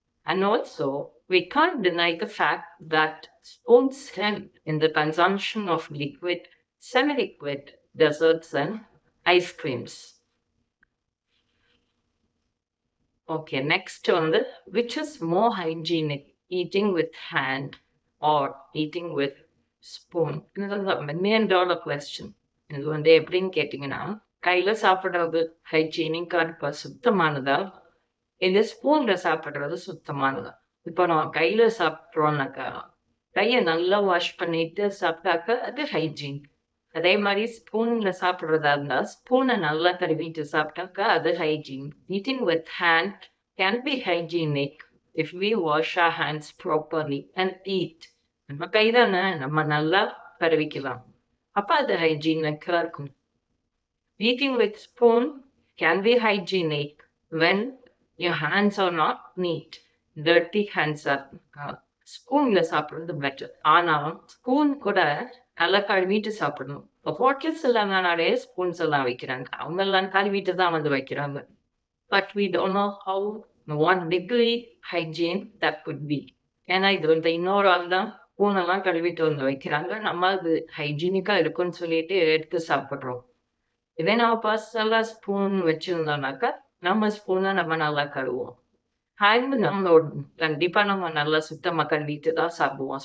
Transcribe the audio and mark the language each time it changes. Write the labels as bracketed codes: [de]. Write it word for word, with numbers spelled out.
[en] And also, we can't deny the fact that spoons help in the consumption of liquid, semi liquid, desserts, and ice creams. Okay, next on the which is more hygienic, eating with hand or eating with spoon? This is a million dollar question. [ta] இது வந்து எப்படின்னு கேட்டிங்கன்னா, கையில் சாப்பிட்றது ஹைஜீனிக்காக இருப்பா, சுத்தமானதா? இந்த ஸ்பூன்ல சாப்பிட்றது சுத்தமானதா? இப்போ நான் கையில சாப்பிட்றோம்னாக்கா கையை நல்லா வாஷ் பண்ணிட்டு சாப்பிட்டாக்க அது ஹைஜீன். அதே மாதிரி ஸ்பூன்ல சாப்பிட்றதா இருந்தா ஸ்பூனை நல்லா கழுவிட்டு சாப்பிட்டாக்கா அது hygiene. [en] Eating with hand can be hygienic if we wash our hands properly and eat. [ta] நம்ம கை தானே, நம்ம நல்லா கழுவிக்கலாம், அப்ப அது ஹைஜீனிக்கா இருக்கும். [en] Eating with spoon can be hygienic when your hands are not neat. Dirty hands are uh, [ta] spoonல சாப்பிடுறது better. ஆனா ஸ்பூன் கூட நல்லா கழுவிட்டு சாப்பிடணும். இப்போ ஹோட்டல்ஸ் எல்லாம் நிறைய ஸ்பூன்ஸ் எல்லாம் வைக்கிறாங்க, அவங்க எல்லாம் கழுவிட்டு தான் வந்து வைக்கிறாங்க. [en] But we don't know how one degree hygiene that could be. [ta] ஏன்னா இது வந்து இன்னொரு ஆள் தான் ஸ்பூனெல்லாம் கழுவிட்டு வந்து வைக்கிறாங்க, நம்ம அது ஹைஜீனிக்கா இருக்குன்னு சொல்லிட்டு எடுத்து சாப்பிடுறோம். இதே நம்ம பர்சனலாக ஸ்பூன் வச்சுருந்தோம்னாக்கா நம்ம ஸ்பூனை நம்ம நல்லா கழுவோம். ஹேண்ட் நம்மளோட கண்டிப்பாக நம்ம நல்லா சுத்தமாக கழுவிட்டு தான் சாப்பிடுவோம்.